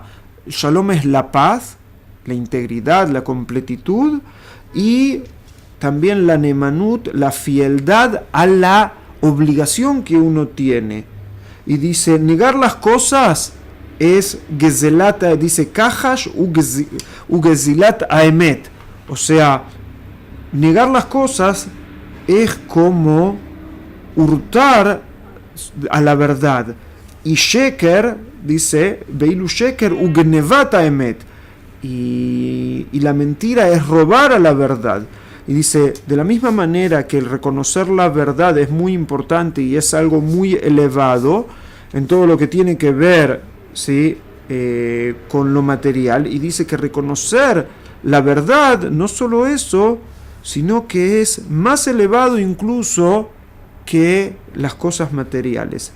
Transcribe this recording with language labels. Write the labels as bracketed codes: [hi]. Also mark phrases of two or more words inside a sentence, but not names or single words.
[es] El Shalom es la paz, la integridad, la completitud, y también la Neemanut, la fieldad a la obligación que uno tiene. Y dice, negar las cosas es gezelat, dice [he] כחש וגזלת האמת. [es] O sea, negar las cosas es como hurtar a la verdad. Y sheker, dice, [he] ואילו שקר וגנבת האמת. [es] Y la mentira es robar a la verdad. Y dice, de la misma manera que el reconocer la verdad es muy importante y es algo muy elevado en todo lo que tiene que ver, ¿sí? Con lo material, y dice que reconocer la verdad, no solo eso, sino que es más elevado incluso que las cosas materiales.